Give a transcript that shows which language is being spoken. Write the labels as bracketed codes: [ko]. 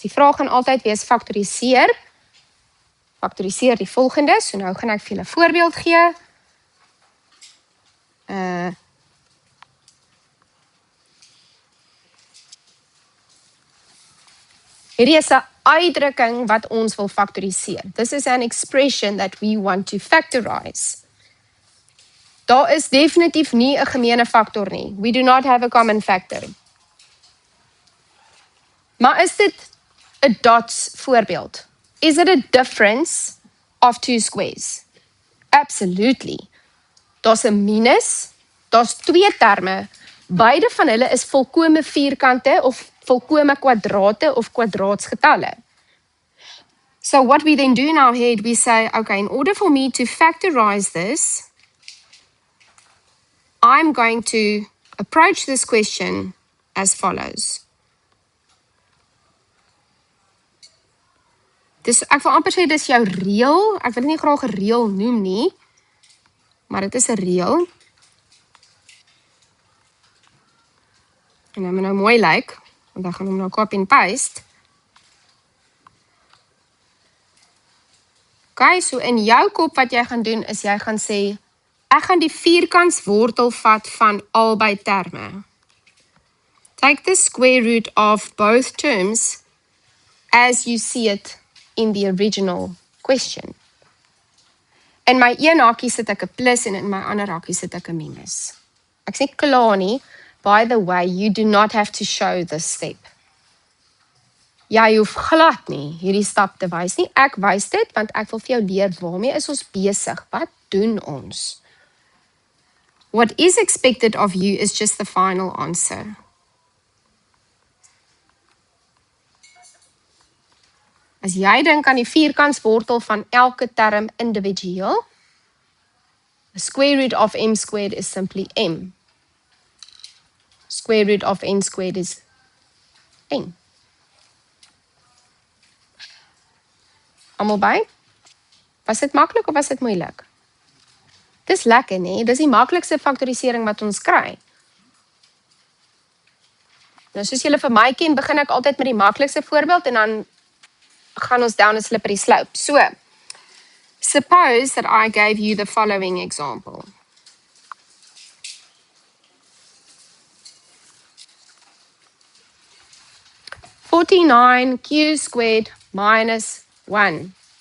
[af] Die vraag gaan altyd wees faktoriseer. Faktoriseer die volgende. So nou gaan ek vir julle 'n voorbeeld gee. Hierdie is 'n uitdrukking wat ons wil faktoriseer. [en] This is an expression that we want to factorize. [af] Daar is definitief nie 'n gemeene faktor nie. [en] We do not have a common factor. [af] Maar is dit 'n dots voorbeeld? [en] Is it a difference of two squares? [af] Absolutely. Daar's 'n minus, daar's twee terme. Beide van hulle is volkome vierkante of volkome kwadrate of kwadraatsgetalle. [en] So what we then do in our head, we say, okay, in order for me to factorize this, I'm going to approach this question as follows. [af] Dus ek wil amper sê dis jou reël. Ek wil nie graag 'n reël noem nie, maar dit is 'n reël. En hy moet nou mooi lyk, want dan gaan hom nou copy and paste. Okay, so in jou kop wat jy gaan doen is jy gaan sê, ek gaan die vierkantswortel vat van albei terme. [en] Take the square root of both terms as you see it in the original question. [af] In my een hakie sit ek 'n plus en in my ander hakie sit ek 'n minus. Ek sê klaar nie. [en] By the way, you do not have to show this step. [af] Jy hoef glad nie hierdie stap te wys nie. Ek wys dit want ek wil vir jou leer waarmee is ons besig. Wat doen ons? [en] What is expected of you is just the final answer. [af] As jy dink aan die vierkantswortel van elke term individueel, [en] the square root of m squared is simply [af] m. [en] Square root of n squared is n. [af] Almal by? Was dit maklik of was dit moeilik? Dis lekker, nee? Dis die maklikste faktorisering wat ons kry. Nou, soos julle vir my ken, begin ek altyd met die maklikste voorbeeld en dan gaan ons [en] down a slippery slope. So, suppose that I gave you the following example. (49q squared minus 1.